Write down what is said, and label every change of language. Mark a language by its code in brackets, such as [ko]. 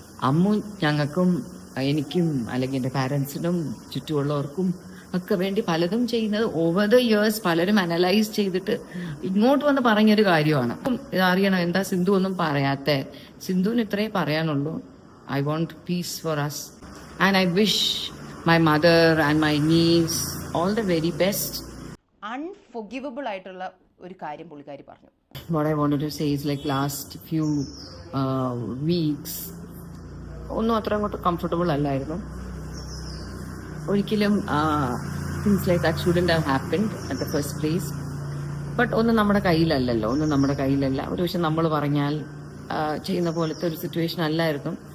[ml] അമ്മു ഞങ്ങൾക്കും എനിക്കും അല്ലെങ്കിൽ എൻ്റെ പാരൻസിനും ചുറ്റുമുള്ളവർക്കും ഒക്കെ വേണ്ടി പലതും ചെയ്യുന്നത് [en] over the years [ml] പലരും അനലൈസ് ചെയ്തിട്ട് ഇങ്ങോട്ട് വന്ന് പറഞ്ഞൊരു കാര്യമാണ്. ഇതറിയണം എന്താ സിന്ധു ഒന്നും പറയാത്ത. സിന്ധുവിന് ഇത്രേ പറയാനുള്ളൂ, [en] I want peace for us and I wish my mother and my niece all the very best. [ml] അൺഫോർഗിവബിൾ ആയിട്ടുള്ള ഒരു കാര്യം പുള്ളിക്കാരി പറഞ്ഞു. [en] What I wanted to say is like last few weeks [ml] ഒന്നും അത്ര അങ്ങോട്ട് കംഫർട്ടബിൾ അല്ലായിരുന്നു. ഒരിക്കലും [en] Things like that shouldn't have happened at the first place. [ml] But ഒന്നും നമ്മുടെ കയ്യിലല്ലല്ലോ, ഒന്നും നമ്മുടെ കയ്യിലല്ല. ഒരു പക്ഷെ നമ്മൾ പറഞ്ഞാൽ ചെയ്യുന്ന പോലത്തെ ഒരു സിറ്റുവേഷൻ അല്ലായിരുന്നു.